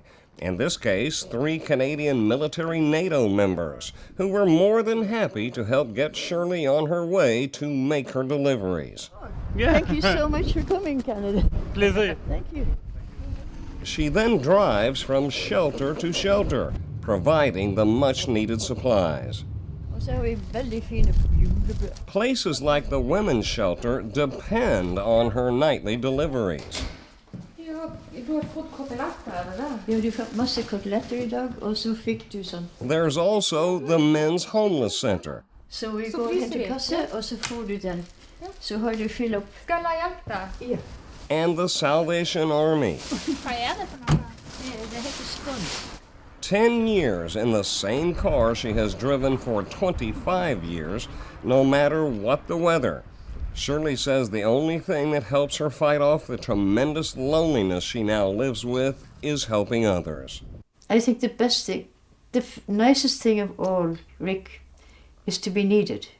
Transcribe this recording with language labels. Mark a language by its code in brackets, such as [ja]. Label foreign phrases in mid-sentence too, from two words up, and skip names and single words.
[en] In this case, 3 Canadian military NATO members who were more than happy to help get Shirley on her way to make her deliveries. Yeah. Thank you so much for coming, Canada. Pleasure. Thank you. She then drives from shelter to shelter, providing the much-needed supplies. [no] Og så har vi veldig fine julebrød. [en] Places like the women's shelter depend on her nightly deliveries. [no] Du har fått koteletter, er det det? Ja, du fikk masse koteletter I dag, og så fikk du sånn. [en] There's also the men's homeless center. [no] Så vi Så går og fryser henter vi. kasse, og så får du den. Så har du fyll opp. Skal jeg la hjelpe deg? Ja. And the Salvation Army. Hva er det for noe? Det heter skånd. [en] 10 years in the same car she has driven for 25 years, no matter what the weather. Shirley says the only thing that helps her fight off the tremendous loneliness she now lives with is helping others. I think the best thing, the nicest thing of all, Rick, is to be needed.